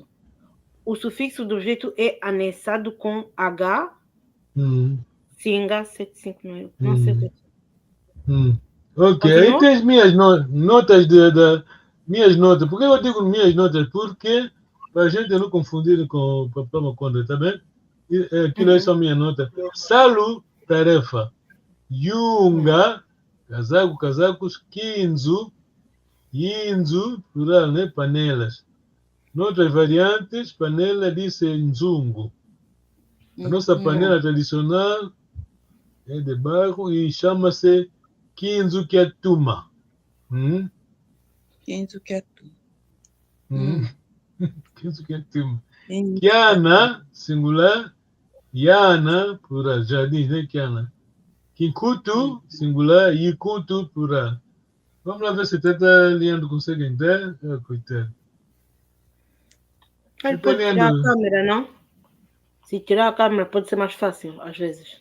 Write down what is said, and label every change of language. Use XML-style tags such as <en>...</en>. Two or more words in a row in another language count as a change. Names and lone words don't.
<pt>O sufixo do objeto é anexado com H, Singa, 759. Não sei o que. Ok, aí tem as minhas notas minhas notas. Por que eu digo minhas notas? Porque, para a gente não confundir com o Papá Maconda, tá bem? Aquilo aí são minhas notas. Salo, tarefa. Yunga, casacos, quinzo, yinzo, plural, né? Panelas. Noutras variantes, panela diz nzungo. A nossa panela tradicional é de barro e chama-se</pt> <kg>quinzo kiatuma. Quinzo kiatuma. Quinzo kiatuma. Kiana,</kg> <pt>singular. Yana, plural. Jardim, né? Kiana. Kinkutu, singular. Yikutu, plural. Vamos lá ver se Tata Leandro consegue entender. Coitado. Ele pode tirar a câmera, não? Se tirar a câmera pode ser mais fácil, às vezes.</pt>